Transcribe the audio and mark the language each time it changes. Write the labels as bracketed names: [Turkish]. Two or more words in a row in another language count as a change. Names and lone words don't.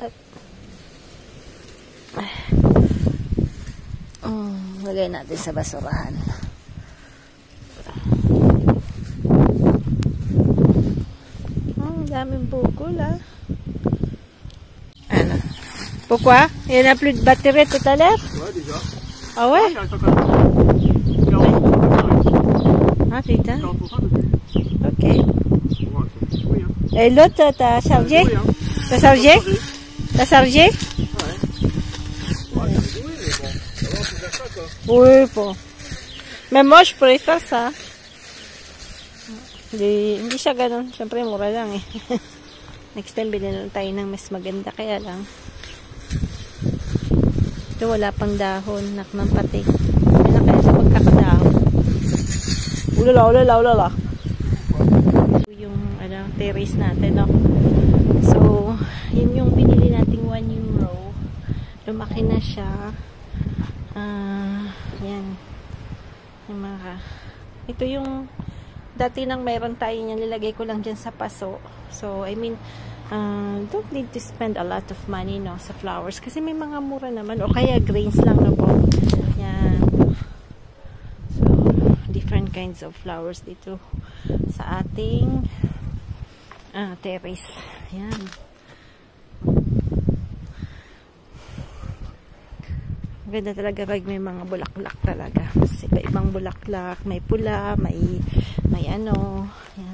[Filipino] Lagay natin sa basurahan. Daming bukol ah. Ano? [French] Pourquoi? Il n'y en a plus de batterie tout à l'heure? Ouais, déjà. Ah ouais? Ah putain. Ok. Et l'autre, t'as chargé? T'as chargé? T'as chargé? Oui, bon. Mais moi, je préfère ça. [Filipino] Hindi siya ganun. Siyempre, mura lang eh. [English] Next time, [Filipino] bilhin tayo ng mas maganda. Kaya lang. Ito, wala pang dahon. Naknang patik. Kaya na kaya sa pagkakadahon. Ulala. Yung terrace natin, no? So, yun yung binili nating €1. Lumaki na siya. Yan. Yung mga... Ito yung... Dati nang mayroon tayo niyan, nilagay ko lang dyan sa paso. [English] So, I mean, don't need to spend a lot of money, no, [Filipino] sa flowers. Kasi may mga mura naman. O kaya grains lang na po. Yan. So, [English] different kinds of flowers [Filipino] dito sa ating terrace. Yan. Ganda talaga pag may mga bulaklak talaga. Kasi iba-ibang bulaklak. May pula, may ano. Yan.